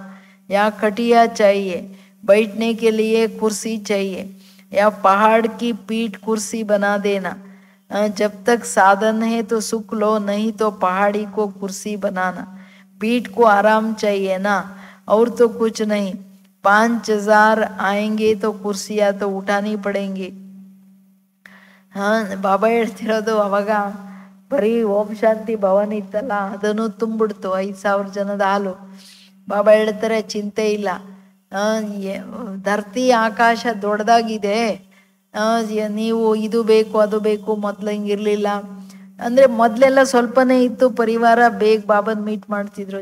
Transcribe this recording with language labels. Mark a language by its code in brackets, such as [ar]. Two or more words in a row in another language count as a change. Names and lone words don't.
[hi] या खटिया चाहिए, बैठने के लिए कुर्सी चाहिए, या पहाड़ की पीठ कुर्सी बना देना. जब तक साधन है तो सुख लो, नहीं तो पहाड़ी को कुर्सी बनाना. पीठ को आराम चाहिए ना, और तो कुछ नहीं। 5,000 आएंगे तो कुर्सियां तो उठानी पड़ेंगी। [kn] ಹಾ, ಬಾಬಾ ಹೇಳ್ತಿರೋದು ಅವಾಗ ಬರೀ ಓಂ ಶಾಂತಿ ಭವನ್ ಇತ್ತಲ್ಲ, ಅದನ್ನು ತುಂಬಿಡ್ತು 5,000 ಜನದ ಹಾಲು. ಬಾಬಾ ಹೇಳ್ತಾರೆ ಚಿಂತೆ ಇಲ್ಲ, ಆ, [hi] धरती आकाश [kn] ದೊಡ್ಡದಾಗಿದೆ, ನೀವು ಇದು ಬೇಕು ಅದು ಬೇಕು, ಮೊದ್ಲು ಹಿಂಗಿರ್ಲಿಲ್ಲ ಅಂದ್ರೆ, ಮೊದ್ಲೆಲ್ಲ ಸ್ವಲ್ಪನೇ ಇತ್ತು ಪರಿವಾರ, ಬೇಗ ಬಾಬನ್ ಮೀಟ್ ಮಾಡ್ತಿದ್ರು.